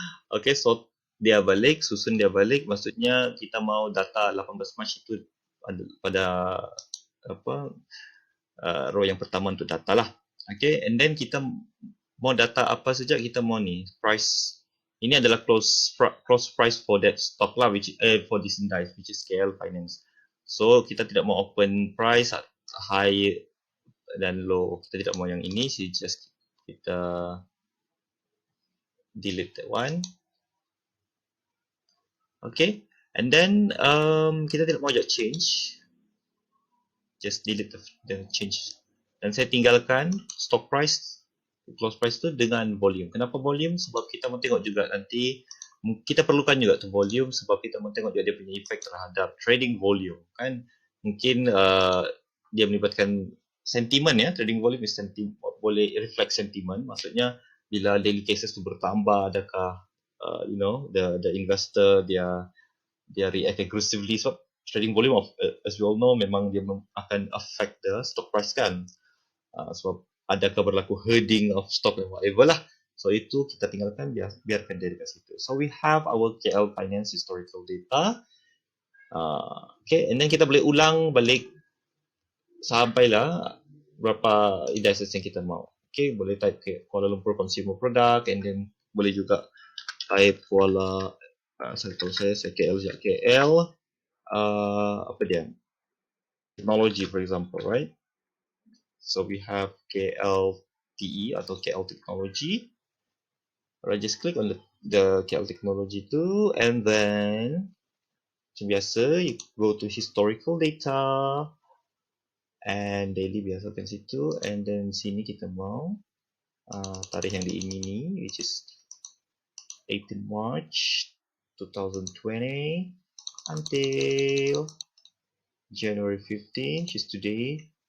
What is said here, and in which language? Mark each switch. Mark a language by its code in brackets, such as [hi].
[ms] Okay, sort dia balik, susun dia balik. Maksudnya kita mau data 18 Mac itu pada apa row yang pertama untuk data lah. Okay, and then kita mau data apa saja kita mau ni. Price. Ini adalah [en] close price for that stock lah, which for this index, which is KL Finance. [ms] So kita tidak mau open price high dan low. Kita tidak mau yang ini. [en] So just kita delete that one. [ms] Okay, and then kita tidak mau ajak change. [en] Just delete the change. [ms] Dan saya tinggalkan stock price, close price tu dengan volume. Kenapa volume? Sebab kita mau tengok juga nanti, kita perlukan juga tu volume sebab kita mau tengok juga dia punya efek terhadap trading volume. Kan mungkin dia melibatkan sentiment ya. [en] Trading volume is [ms] boleh reflect sentiment. Maksudnya bila daily cases tu bertambah, adakah [en] the investor [ms] dia react aggressively. [en] Sebab trading volume as we all know [ms] memang dia akan [en] affect the stock price kan. [ms] Sebab adakah berlaku herding of stock and whatever lah. So itu kita tinggalkan, biarkan dia dekat situ. [en] So we have our KL Finance historical data. Okay, and then [ms] kita boleh ulang balik sampailah berapa indices yang kita mau. Okay, boleh type Kuala Lumpur Consumer Product, and then boleh juga type Kuala saya KL sekejap. KL apa dia? [en] Technology, for example, right? So we have KLTE atau KL Technology. Alright, just click on the KL Technology too, and then [ms] macam biasa, [en] you go to historical data and daily biasa kan situ, and then [ms] sini kita mau tarikh yang di ini ni, [en] which is 18 March 2020 until January 15, which is today.